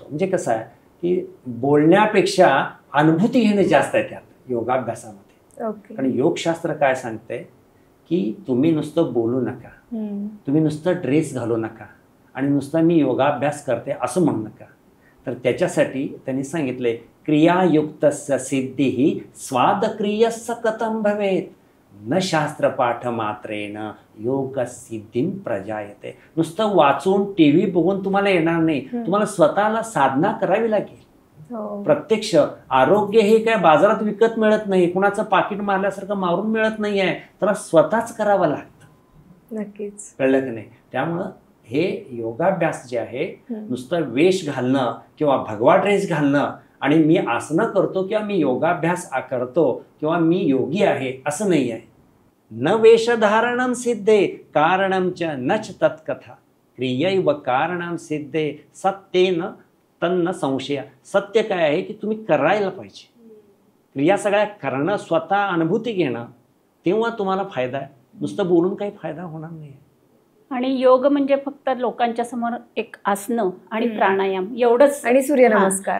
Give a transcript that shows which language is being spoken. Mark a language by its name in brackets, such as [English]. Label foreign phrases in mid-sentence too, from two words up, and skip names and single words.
[Marathi] म्हणजे कसं आहे की बोलण्यापेक्षा अनुभूती घेणे जास्त आहे त्यात योगाभ्यासामध्ये. कारण योगशास्त्र काय सांगते की तुम्ही नुसतं बोलू नका, तुम्ही नुसतं ड्रेस घालू नका, आणि नुसतं मी योगाभ्यास करते असं म्हणू नका. तर त्याच्यासाठी त्यांनी सांगितले [Sanskrit] क्रियायुक्तस्य सिद्धिः स्वादक्रियस्य कथं भवेत् न शास्त्रपाठ मात्रेण योग सिद्धिं प्रजायते. [Marathi] नुसतं वाचून TV बघून तुम्हाला येणार नाही, तुम्हाला स्वतःला साधना करावी लागेल. प्रत्यक्ष आरोग्य हे काय बाजारात विकत मिळत नाही, कुणाचं पाकिट मारल्यासारखं मारून मिळत नाही आहे, तर स्वतःच करावं लागतं. नक्कीच. कळलं की नाही? त्यामुळं हे योगाभ्यास जे आहे नुसतं वेश घालणं किंवा भगवा ड्रेस घालणं आणि मी आसनं करतो किंवा मी योगाभ्यास करतो किंवा मी योगी आहे असं नाही आहे. [Sanskrit] न वेशधारणं सिद्धे कारणं च नच तत्कथा क्रियैव कारणं सिद्धे सत्येन तन्न संशय. [Marathi] सत्य काय आहे की तुम्ही करायला पाहिजे. क्रिया सगळ्या करणं, स्वतः अनुभूती घेणं, तेव्हा तुम्हाला फायदा आहे. नुसतं बोलून काही फायदा होणार नाही. आणि योग म्हणजे फक्त लोकांच्या समोर एक आसनं आणि प्राणायाम एवढंच आणि सूर्यनमस्कार.